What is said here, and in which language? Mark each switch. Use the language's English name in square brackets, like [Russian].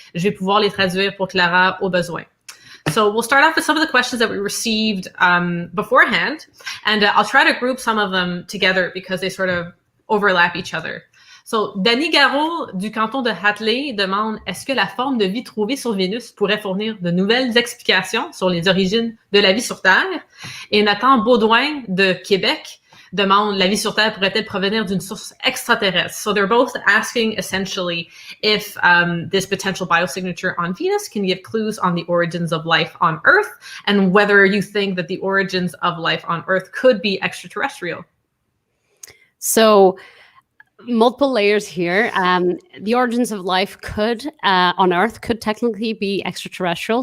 [French] Je vais pouvoir les traduire pour Clara au besoin. [English] So we'll start off with some of the questions that we received beforehand, and I'll try to group some of them together because they sort of overlap each other. [French] So, Danny Garot du canton de Hatley demande: est-ce que la forme de vie trouvée sur Vénus pourrait fournir de nouvelles explications sur les origines de la vie sur Terre? Et Nathan Baudouin de Québec demande: la vie sur Terre pourrait-elle provenir d'une source extraterrestre? [English] So they're both asking essentially if this potential biosignature on Venus can give clues on the origins of life on Earth, and whether you think that the origins of life on Earth could be extraterrestrial. So, multiple layers here. The origins of life could, on Earth, could technically be extraterrestrial.